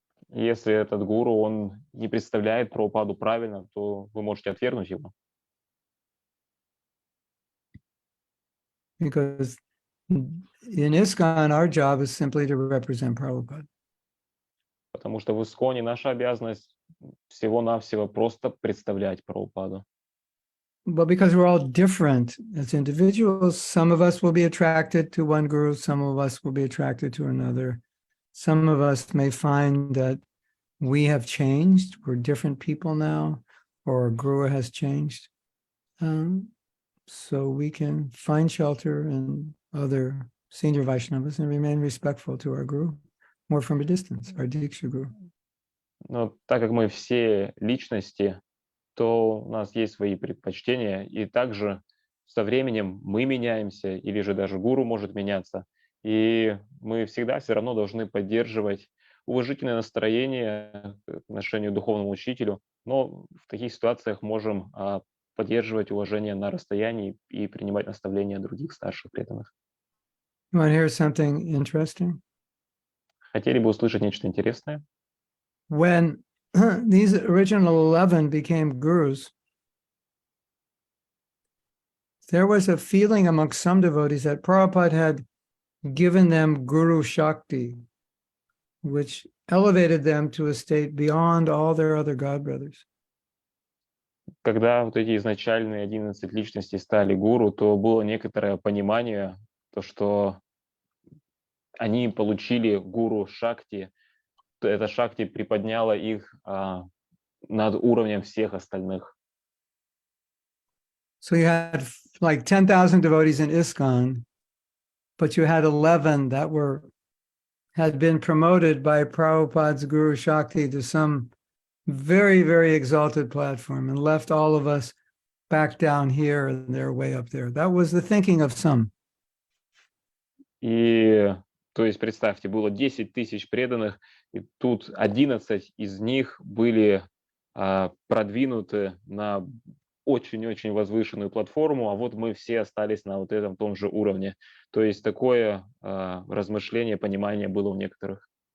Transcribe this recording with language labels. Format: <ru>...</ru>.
<ru>Если этот гуру, он не представляет Прабхупаду правильно, то вы можете отвергнуть его.</ru> <en>Because in ISKCON, our job is simply to represent Prabhupada.</en> <ru>Потому что в Исконе наша обязанность всего-навсего просто представлять Прабхупаду.</ru> <en>But because we're all different as individuals, some of us will be attracted to one guru, some of us will be attracted to another. Some of us may find that we have changed, we're different people now, or our guru has changed. So we can find shelter in other senior Vaishnavas and remain respectful to our guru, more from a distance, our Diksha guru.</en> <ru>Но так как мы все личности, то у нас есть свои предпочтения, и также со временем мы меняемся, или же даже гуру может меняться, и мы всегда все равно должны поддерживать уважительное настроение к отношению к духовному учителю, но в таких ситуациях можем поддерживать уважение на расстоянии и принимать наставления других старших преданных.</ru> <en>You want to hear something interesting?</en> <ru>Хотели бы услышать нечто интересное?</ru> <en>When these original 11 became gurus, there was a feeling amongst some devotees that Prabhupada had given them Guru Shakti, which elevated them to a state beyond all their other godbrothers.</en> <ru>Когда вот эти изначальные 11 личностей стали гуру, то было некоторое понимание, то, что они получили гуру Шакти, то эта Шакти приподняла их над уровнем всех остальных.</ru> <en>So you had like 10,000 devotees in ISKCON, but you had 11 that had been promoted by Prabhupada's Guru Shakti to some very, very exalted platform and left all of us back down here and they're way up there. That was the thinking of some.</en> <ru>И, то есть, представьте, было 10 тысяч преданных, и тут 11 из них были продвинуты на очень-очень возвышенную платформу, а вот мы все остались на вот этом том же уровне. То есть такое размышление, понимание было у некоторых.</ru>